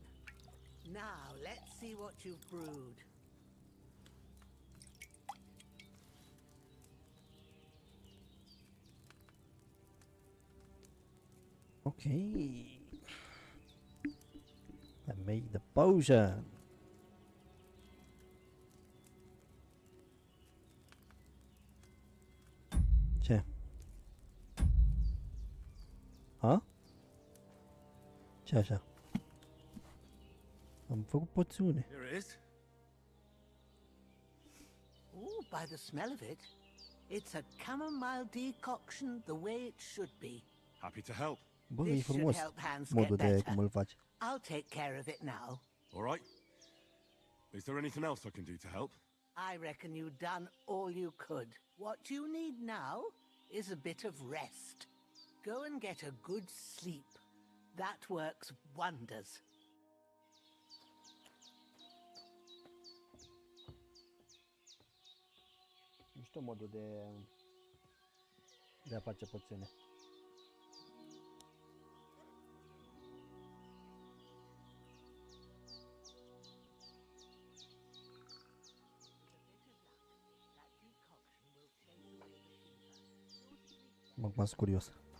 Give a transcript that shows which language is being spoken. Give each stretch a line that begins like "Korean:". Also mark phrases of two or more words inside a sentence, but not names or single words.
English: Now, let's see what you've brewed. Okay. I made the potion.
Romanian: Ce? Ha? Ce așa? Am făcut poțiune.
English: Here it is. Ooh, by the smell of it, it's a chamomile decoction the way it should be. Happy to help.
Romanian: Bă, e
English: This should
Romanian: frumos
English: help Hans
Romanian: modul
English: get
Romanian: de
English: better.
Romanian: cum îl faci.
English: I'll take care of it now. All right. Is there anything else I can do to help? I reckon you've done all you could. What you need now is a bit of rest. Go and get a good sleep. That works wonders.
Romanian: Nu știu modul de a face poțiune. Acum sunt curios.